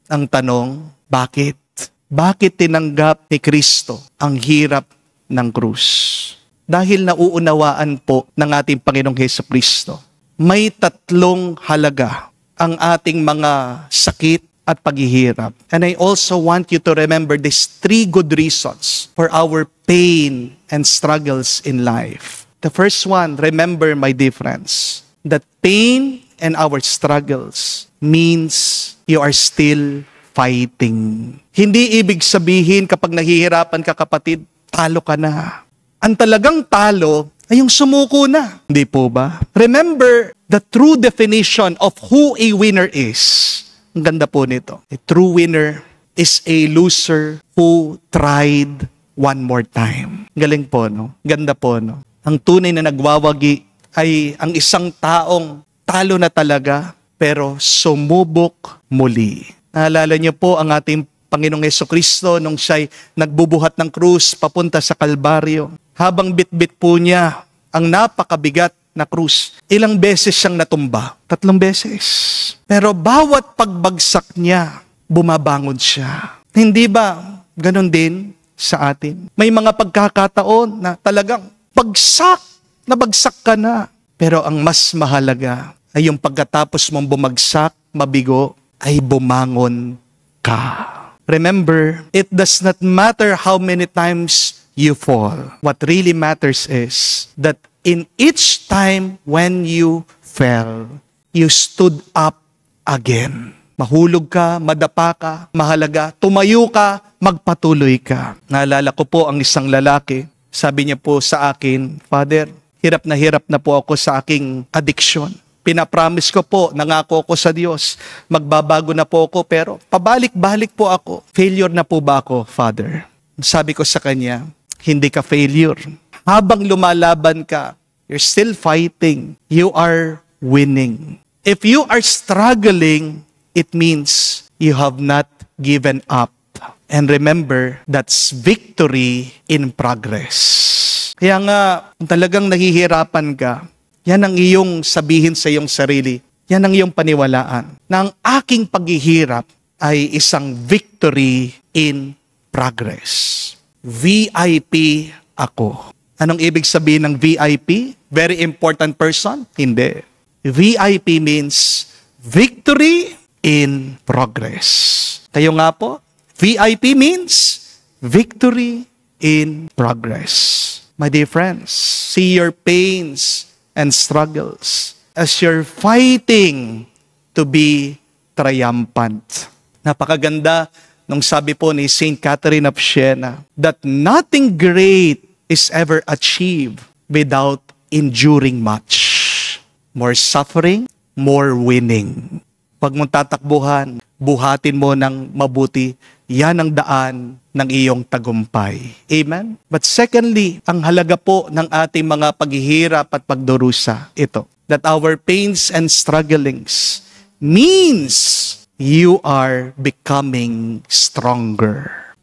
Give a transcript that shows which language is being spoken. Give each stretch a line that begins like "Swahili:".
Filipino: Ang tanong, bakit? Bakit tinanggap ni Kristo ang hirap ng krus? Dahil nauunawaan po ng ating Panginoong Hesukristo, may tatlong halaga ang ating mga sakit at paghihirap.
English: And I also want you to remember these 3 good reasons for our pain and struggles in life. The first one, remember, my dear friends, that pain and our struggles means you are still fighting.
Filipino: Hindi ibig sabihin kapag nahihirapan ka, kapatid, talo ka na. Ang talagang talo ay yung sumuko na. Hindi po ba?
English: Remember the true definition of who a winner is.
Filipino: Ang ganda po nito.
English: A true winner is a loser who tried one more time.
Filipino: Galing po, no? Ganda po, no? Ang tunay na nagwawagi ay ang isang taong talo na talaga pero sumubok muli. Naalala niyo po ang ating Panginoong Hesukristo nung siya'y nagbubuhat ng krus papunta sa Kalbaryo. Habang bitbit po niya ang napakabigat na krus, ilang beses siyang natumba? 3 beses. Pero bawat pagbagsak niya, bumabangon siya. Hindi ba ganon din sa atin? May mga pagkakataon na talagang bagsak ka na. Pero ang mas mahalaga ay yung pagkatapos mong bumagsak, mabigo, ay bumangon ka.
English: Remember, it does not matter how many times you fall. What really matters is that in each time when you fell, you stood up again.
Filipino: Mahulog ka, madapa ka, mahalaga, tumayo ka, magpatuloy ka. Naalala ko po ang isang lalaki, sabi niya po sa akin, Father, hirap na po ako sa aking addiction. Pinapromise ko po, nangako ko sa Diyos, magbabago na po ako, pero pabalik-balik po ako. Failure na po ba ako, Father? Sabi ko sa kanya, hindi ka failure. Habang lumalaban ka,
English: you're still fighting. You are winning. If you are struggling, it means you have not given up. And remember, that's victory in progress.
Filipino: Kaya nga, kung talagang nahihirapan ka, yan ang iyong sabihin sa iyong sarili. Yan ang iyong paniwalaan. Na ang aking paghihirap ay isang
English: victory in progress.
Filipino: VIP ako. Anong ibig sabihin ng VIP?
English: Very important person?
Filipino: Hindi.
English: VIP means victory in progress.
Filipino: Kayo nga po,
English: VIP means victory in progress. My dear friends, see your pains and struggles as you're fighting to be triumphant.
Filipino: Napakaganda nung sabi po ni
English: Saint Catherine of Siena that nothing great is ever achieved without enduring much. More suffering, more winning.
Filipino: Pag mong tatakbuhan, buhatin mo ng mabuti, yan ang daan ng iyong tagumpay. Amen?
English: But secondly,
Filipino: ang halaga po ng ating mga paghihirap at pagdurusa, ito,
English: that our pains and strugglings means you are becoming stronger.